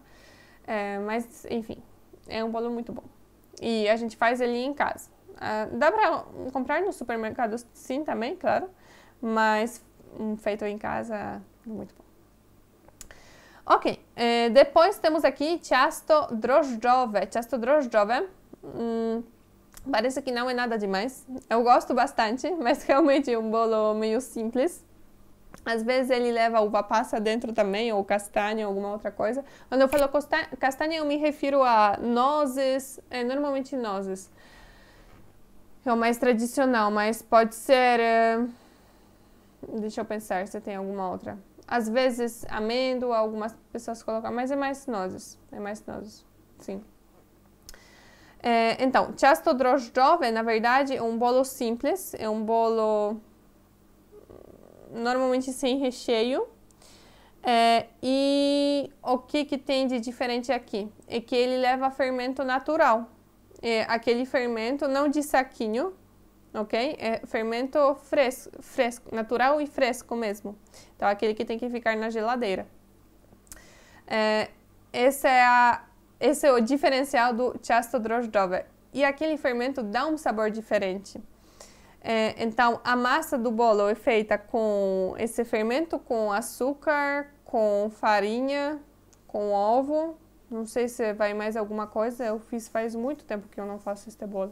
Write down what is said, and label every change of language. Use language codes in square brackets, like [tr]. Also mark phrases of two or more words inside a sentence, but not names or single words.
[pt] Mas, enfim, é um bolo muito bom. E a gente faz ele em casa. Dá pra comprar no supermercado, sim, também, claro. Mas feito em casa é muito bom. Ok, depois temos aqui [pl] ciasto drożdżowe. Ciasto drożdżowe, [pt] parece que não é nada demais. Eu gosto bastante, mas realmente é um bolo meio simples. Às vezes ele leva uva passa dentro também, ou castanha, alguma outra coisa. Quando eu falo castanha, eu me refiro a nozes, normalmente nozes. É o mais tradicional, mas pode ser... deixa eu pensar se tem alguma outra. Às vezes amêndoa, algumas pessoas colocam, mas é mais nozes. Sim. Então, [pl] ciasto drożdżowe, [pt] na verdade, é um bolo simples, é um bolo... normalmente sem recheio. E o que tem de diferente aqui? É que ele leva fermento natural. Aquele fermento não de saquinho, ok? É fermento fresco, natural e fresco mesmo. Então, aquele que tem que ficar na geladeira. Esse é o diferencial do [pl] ciasto drożdżowe. [pt] E aquele fermento dá um sabor diferente. Então, a massa do bolo é feita com esse fermento, com açúcar, com farinha, com ovo. Não sei se vai mais alguma coisa, eu fiz faz muito tempo que eu não faço este bolo.